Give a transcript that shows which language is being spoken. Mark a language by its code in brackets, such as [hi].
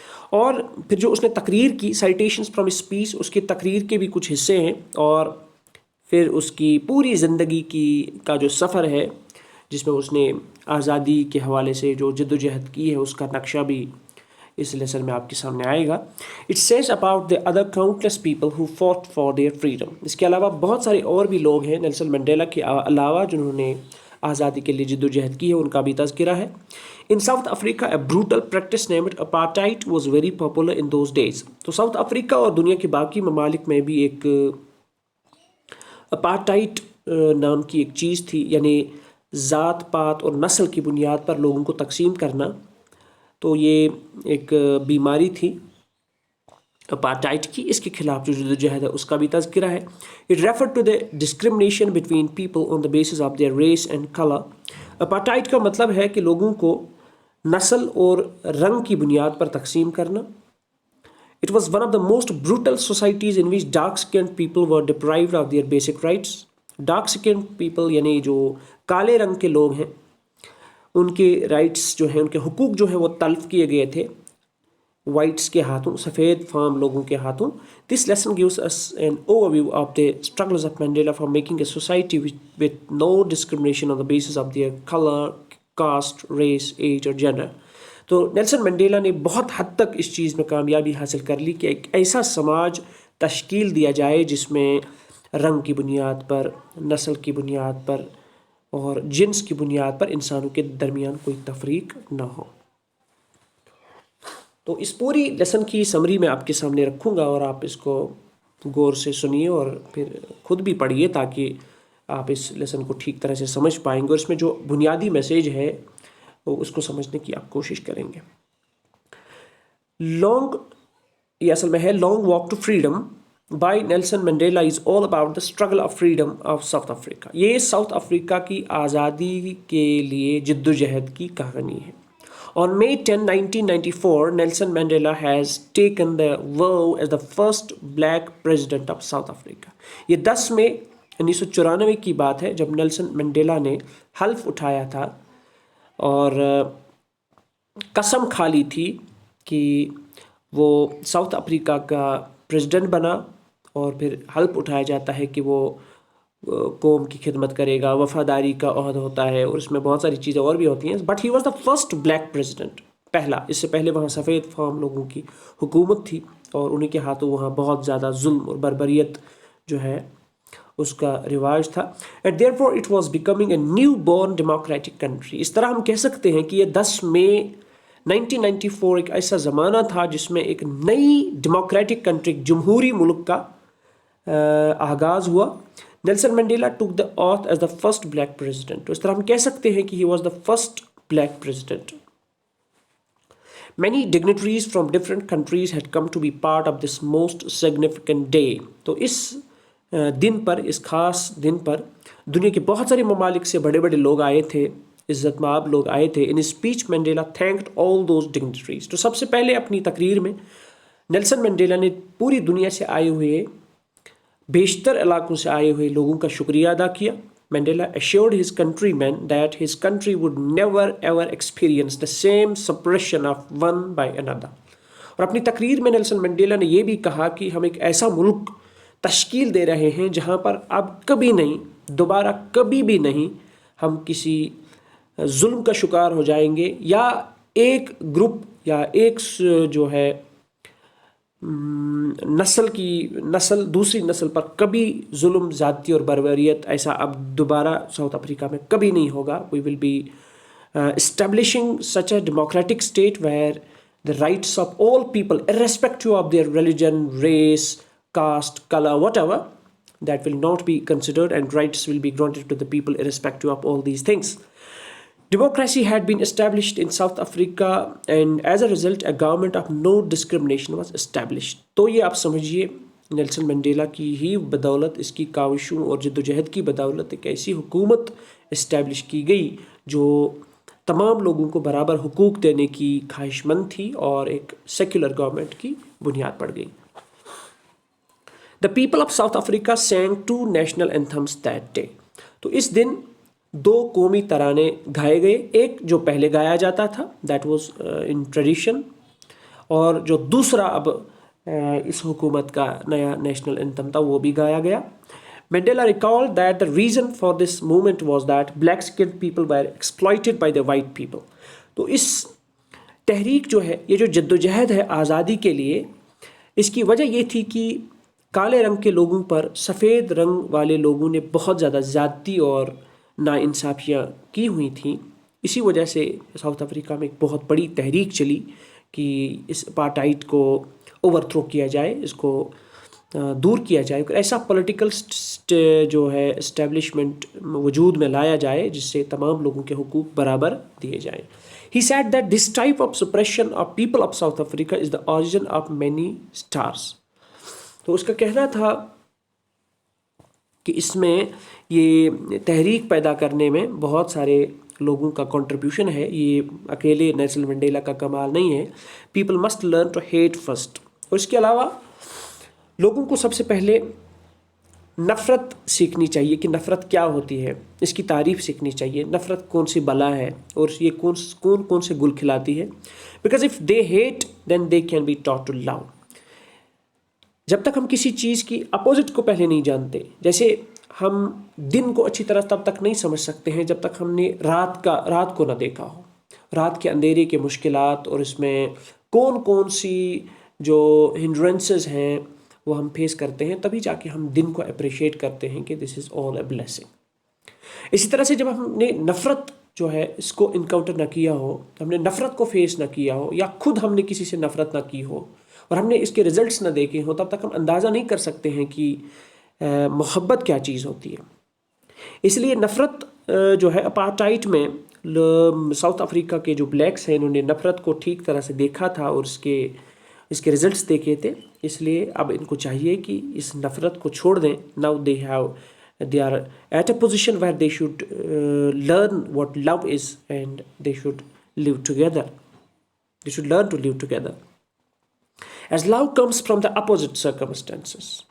[ur] اور پھر جو اس نے تقریر کی، [en] citations from speech, [ur] اس کی تقریر کے بھی کچھ حصے ہیں، اور پھر اس کی پوری زندگی کا جو سفر ہے جس میں اس نے آزادی کے حوالے سے جو جد و جہد کی ہے اس کا نقشہ بھی اس لیسن میں آپ کے سامنے آئے گا. [en] It says about the other countless people who fought for their freedom. [ur] اس کے علاوہ بہت سارے اور بھی لوگ ہیں نیلسن منڈیلا کے علاوہ جنہوں نے آزادی کے لیے جد و جہد کی ہے، ان کا بھی تذکرہ ہے. [en] In South Africa, a brutal practice named apartheid was very popular in those days. [ur] تو ساؤتھ افریقہ اور دنیا کے باقی ممالک میں بھی ایک اپارٹائٹ نام کی ایک چیز تھی، یعنی ذات پات اور نسل کی بنیاد پر لوگوں کو تقسیم کرنا. تو یہ ایک بیماری تھی اپارٹائٹ کی، اس کے خلاف جو جد و جہد ہے اس کا بھی تذکرہ ہے. [en] It referred to the discrimination between people on the basis of their race and color. [ur] Apartheid کا مطلب ہے کہ لوگوں کو نسل اور رنگ کی بنیاد پر تقسیم کرنا. [en] It was one of the most brutal societies in which dark-skinned people were deprived of their basic rights. Dark-skinned people [ur] یعنی جو کالے رنگ کے لوگ ہیں، ان کے رائٹس جو ہیں، ان کے حقوق جو ہیں وہ تلف کیے گئے تھے وائٹس کے ہاتھوں، سفید فام لوگوں کے ہاتھوں. [en] This lesson gives us an overview of the struggles of Mandela for making a society with no discrimination on the basis of their color, caste, race, age or gender. [ur] تو نیلسن منڈیلا نے بہت حد تک اس چیز میں کامیابی حاصل کر لی کہ ایک ایسا سماج تشکیل دیا جائے جس میں رنگ کی بنیاد پر، نسل کی بنیاد پر اور جنس کی بنیاد پر انسانوں کے درمیان کوئی تفریق نہ ہو. تو اس پوری لیسن کی سمری میں آپ کے سامنے رکھوں گا اور آپ اس کو غور سے سنیے اور پھر خود بھی پڑھیے تاکہ آپ اس لیسن کو ٹھیک طرح سے سمجھ پائیں گے، اور اس میں جو بنیادی میسیج ہے وہ اس کو سمجھنے کی آپ کوشش کریں گے. یہ اصل میں ہے [en] Long walk to freedom by Nelson Mandela is all about the struggle of freedom of South Africa. [ur] یہ ساؤتھ افریقہ کی آزادی کے لیے جد و جہد کی کہانی ہے. [en] On May 10, 1994, Nelson Mandela has taken the vow as the first black president of South Africa. [ur] یہ 10 مئی 1994 کی بات ہے جب نیلسن منڈیلا نے حلف اٹھایا تھا اور قسم کھا لی تھی کہ وہ ساؤتھ افریقہ کا پریزیڈنٹ بنا، اور پھر حلف اٹھایا جاتا ہے کہ وہ قوم کی خدمت کرے گا، وفاداری کا عہد ہوتا ہے، اور اس میں بہت ساری چیزیں اور بھی ہوتی ہیں. [en] but he was the first black president, [ur] پہلا. اس سے پہلے وہاں سفید فام لوگوں کی حکومت تھی اور انہیں کے ہاتھوں وہاں بہت زیادہ ظلم اور بربریت جو ہے اس کا رواج تھا. [en] And therefore it was becoming a newborn democratic country. [ur] اس طرح ہم کہہ سکتے ہیں کہ یہ 10 مئی 1994 ایک ایسا زمانہ تھا جس میں ایک نئی ڈیموکریٹک کنٹری، جمہوری ملک کا آغاز ہوا. [en] Nelson Mandela took the oath as the first black president. [ur] تو اس طرح ہم کہہ سکتے ہیں کہ [en] He was the first black president. Many dignitaries from different countries had come to be part of this most significant day. [ur] تو اس دن پر، اس خاص دن پر دنیا کے بہت سارے ممالک سے بڑے بڑے لوگ آئے تھے، عزت مآب لوگ آئے تھے. [en] In speech Mandela thanked all those dignitaries. [ur] تو سب سے پہلے اپنی تقریر میں نیلسن منڈیلا نے پوری دنیا سے آئے ہوئے، بیشتر علاقوں سے آئے ہوئے لوگوں کا شکریہ ادا کیا. [en] Mandela assured his countrymen that his country would never ever experience the same suppression of one by another. [ur] اور اپنی تقریر میں نیلسن منڈیلا نے یہ بھی کہا کہ ہم ایک ایسا ملک تشکیل دے رہے ہیں جہاں پر اب کبھی نہیں، دوبارہ کبھی بھی نہیں ہم کسی ظلم کا شکار ہو جائیں گے، یا ایک گروپ یا ایک جو ہے نسل دوسری نسل پر کبھی ظلم، زیادتی اور بربریت ایسا اب دوبارہ ساؤتھ افریقہ میں کبھی نہیں ہوگا. [en] We will be establishing such a democratic state where the rights of all people irrespective of their religion, race, caste, color, whatever, that will not be considered, and rights will be granted to the people irrespective of all these things. Democracy had been established in South Africa, and as a result a government of no discrimination was established. [ur] تو یہ آپ سمجھیے Nelson Mandela کی ہی بدولت، اس کی کاوشوں اور جدوجہد کی بدولت ایک ایسی حکومت اسٹیبلش کی گئی جو تمام لوگوں کو برابر حقوق دینے کی خواہش مند تھی اور ایک سیکولر گورنمنٹ کی بنیاد پڑ گئی. [en] The people of South Africa sang 2 national anthems that day. [ur] تو اس دن 2 قومی ترانے گائے گئے، ایک جو پہلے گایا جاتا تھا [en] that was in tradition، [ur] اور جو دوسرا اب اس حکومت کا نیا نیشنل اینتھم تھا وہ بھی گایا گیا. [en] Mandela recalled that the reason for this movement was that black skinned people were exploited by the white people. [ur] تو اس تحریک جو ہے، یہ جو جدوجہد ہے آزادی کے لیے، اس کی وجہ یہ تھی کہ کالے رنگ کے لوگوں پر سفید رنگ والے لوگوں نے بہت زیادہ زیادتی اور ناانصافیاں کی ہوئی تھیں. اسی وجہ سے ساؤتھ افریقہ میں ایک بہت بڑی تحریک چلی کہ اس اپارٹائڈ کو اوور تھرو کیا جائے، اس کو دور کیا جائے، ایسا پولیٹیکل جو ہے اسٹیبلشمنٹ وجود میں لایا جائے جس سے تمام لوگوں کے حقوق برابر دیے جائیں. [en] He said that this type of suppression of people of South Africa is the origin of many stars. [ur] تو اس کا کہنا تھا کہ اس میں یہ تحریک پیدا کرنے میں بہت سارے لوگوں کا کنٹریبیوشن ہے، یہ اکیلے نیلسن منڈیلا کا کمال نہیں ہے. [en] People must learn to hate first. [ur] اور اس کے علاوہ لوگوں کو سب سے پہلے نفرت سیکھنی چاہیے کہ نفرت کیا ہوتی ہے، اس کی تعریف سیکھنی چاہیے. نفرت کون سی بلا ہے اور یہ کون سے گل کھلاتی ہے. [en] Because of the hate then they can be taught to love. [ur] جب تک ہم کسی چیز کی اپوزٹ کو پہلے نہیں جانتے، جیسے ہم دن کو اچھی طرح تب تک نہیں سمجھ سکتے ہیں جب تک ہم نے رات کو نہ دیکھا ہو، رات کے اندھیرے کے مشکلات اور اس میں کون سی جو ہنڈرنسز ہیں وہ ہم فیس کرتے ہیں، تبھی جا کے ہم دن کو اپریشیٹ کرتے ہیں کہ [en] This is all a blessing. [ur] اسی طرح سے جب ہم نے نفرت جو ہے اس کو انکاؤنٹر نہ کیا ہو، ہم نے نفرت کو فیس نہ کیا ہو، یا خود ہم نے کسی سے نفرت نہ کی ہو اور ہم نے اس کے ریزلٹس نہ دیکھے ہوں، تب تک ہم اندازہ نہیں کر سکتے ہیں کہ محبت کیا چیز ہوتی ہے. اس لیے نفرت جو ہے اپارٹائٹ میں ساؤتھ افریقہ کے جو بلیکس ہیں انہوں نے نفرت کو ٹھیک طرح سے دیکھا تھا اور اس کے ریزلٹس دیکھے تھے. اس لیے اب ان کو چاہیے کہ اس نفرت کو چھوڑ دیں. [en] Now they are at a position where they should learn what love is and they should live together. They should learn to live together. As love comes from the opposite circumstances.